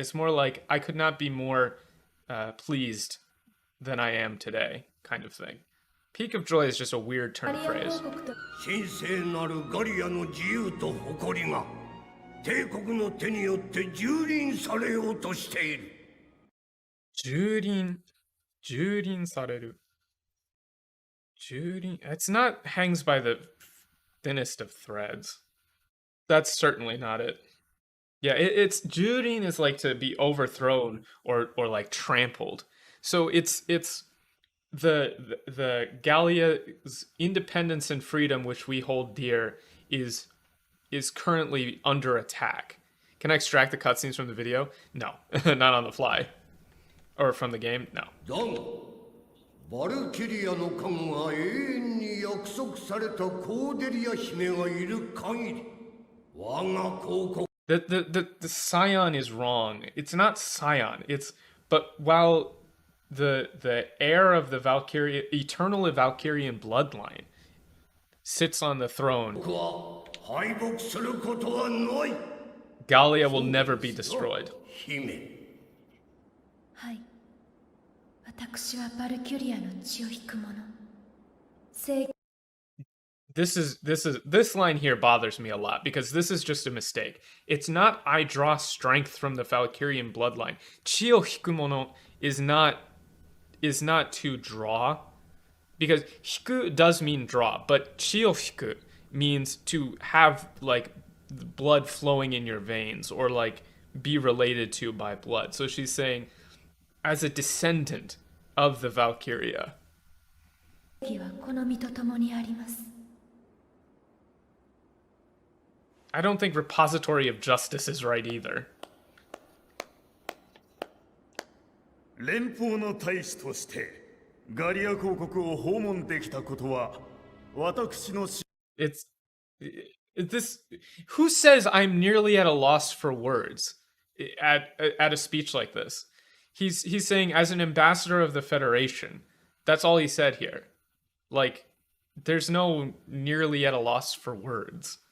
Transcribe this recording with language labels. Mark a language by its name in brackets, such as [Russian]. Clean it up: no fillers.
[English] It's more like I could not be more pleased than I am today kind of thing. Peak of Joy is just a weird turn of phrase. [Japanese] 神聖なるガリアの自由と誇りが帝国の手によって蹂躙されようとしている。蹂躙される。 [English] It's not hangs by the thinnest of threads. That's certainly not it. Yeah, it's Jurin is like to be overthrown or like trampled. So it's the Gallia's independence and freedom, which we hold dear, is currently under attack. Can I extract the cutscenes from the video? No, not on the fly. Or from the game? No. [Japanese] だが、バルキリアの加護が永遠に約束されたコーデリア姫がいる限り、我が公国 [English] The scion is wrong. It's not scion. But while the heir of the Valkyria, eternal Valkyrian bloodline sits on the throne, [Japanese] は敗北することはない。 [English] Gallia will never be destroyed. [Japanese] 姫。はい。私はバルキュリアの血を引く者。 [English] This line here bothers me a lot because this is just a mistake. It's not I draw strength from the Valkyrian bloodline. [Japanese] Chi o hikumono [English] is not to draw, because hiku does mean draw, but [Japanese] chi o hiku [English] means to have like blood flowing in your veins or like be related to by blood. So she's saying as a descendant of the Valkyria. [Japanese] 義はこの身と共にあります。 [English] I don't think repository of justice is right either. [Japanese] 連邦の大使としてガリア公国を訪問できたことは私の [English] It's this. Who says I'm nearly at a loss for words at a speech like this? He's saying as an ambassador of the Federation. That's all he said here. Like, there's no nearly at a loss for words.